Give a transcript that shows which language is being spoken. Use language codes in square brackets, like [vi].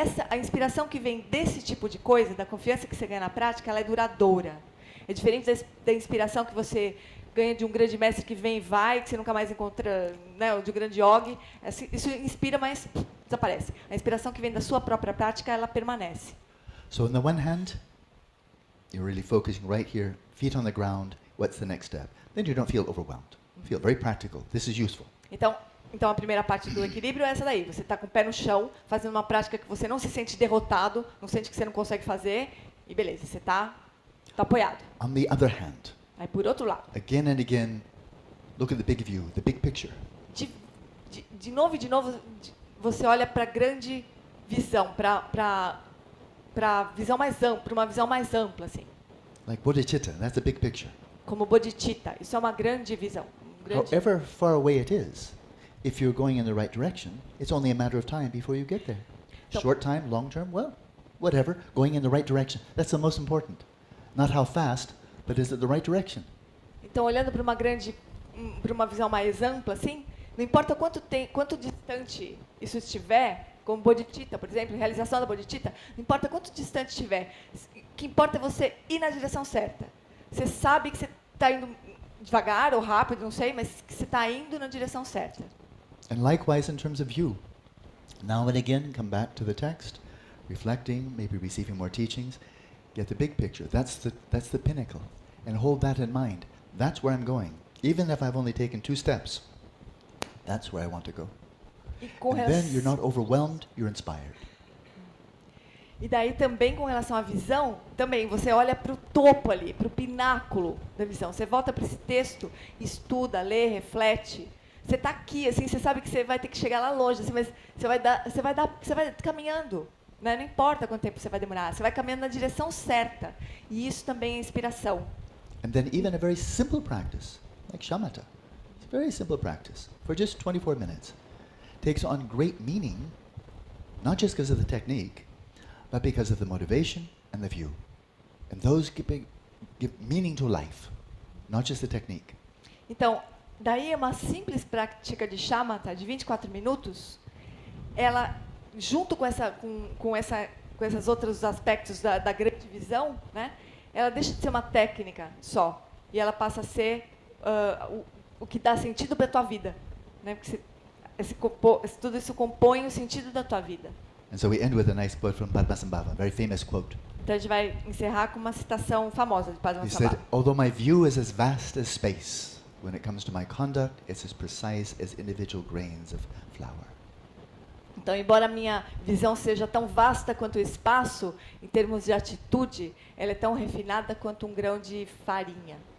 [pt] A inspiração que vem desse tipo de coisa, da confiança que você ganha na prática, ela é duradoura. É diferente da inspiração que você ganha de um grande mestre que vem e vai, que você nunca mais encontra, né, ou de um grande yogi. Isso inspira, mas desaparece. A inspiração que vem da sua própria prática, ela permanece. [en] So on the one hand, you're really focusing right here, feet on the ground, what's the next step? Then you don't feel overwhelmed. You feel very practical. This is useful. [pt] Então a primeira parte do equilíbrio é essa daí. Você está com o pé no chão, fazendo uma prática que você não se sente derrotado, não sente que você não consegue fazer, e beleza, você está apoiado. [en] On the other hand, [pt] aí por outro lado, [en] again and again, look at the big view, the big picture. [pt] De novo, você olha para a grande visão, para visão mais ampla, uma visão mais ampla, assim. [en] Like bodhicitta, that's a big picture. [pt] Como bodhicitta, isso é uma grande visão. [en] However far away it is, if you're going in the right direction, it's only a matter of time before you get there. Short time, long term, well, whatever, going in the right direction. That's the most important. Not how fast, but is it the right direction? [pt] Então, olhando para uma visão mais ampla, assim, não importa quanto distante isso estiver, como bodhicitta, por exemplo, realização da bodhicitta, não importa quanto distante estiver, o que importa é você ir na direção certa. Você sabe que você está indo devagar ou rápido, não sei, mas que você está indo na direção certa. [en] And likewise in terms of you. Now and again, come back to the text, reflecting, maybe receiving more teachings. Get the big picture. That's the pinnacle. And hold that in mind. That's where I'm going. Even if I've only taken 2 steps, that's where I want to go. And then you're not overwhelmed, you're inspired. [pt] E daí também com relação à visão, também você olha para o topo ali, para o pináculo da visão. Você volta para esse texto, estuda, lê, reflete. Você está aqui, assim, você sabe que você vai ter que chegar lá longe, assim, mas você vai caminhando. Né? Não importa quanto tempo você vai demorar, você vai caminhando na direção certa. E isso também é inspiração. [en] And then even a very simple practice, like shamatha, it's a very simple practice, for just 24 minutes, takes on great meaning, not just because of the technique, but because of the motivation and the view. And those give meaning to life, not just the technique. [pt] Então, daí uma simples prática de shamatha de 24 minutos, ela, junto com esses outros aspectos da grande visão, né, ela deixa de ser uma técnica só, e ela passa a ser o que dá sentido para a tua vida. Né, porque tudo isso compõe o sentido da tua vida. [en] And so we end with a nice quote from Padmasambhava, a very famous quote. [pt] Então a gente vai encerrar com uma citação famosa de [en] He [pt] Padmasambhava. [en] said, although my view is as vast as space, when it comes to my conduct, it's as precise as individual grains of flour. [pt] Então, embora a minha visão seja tão vasta quanto o espaço, em termos de atitude, ela é tão refinada quanto um grão de farinha.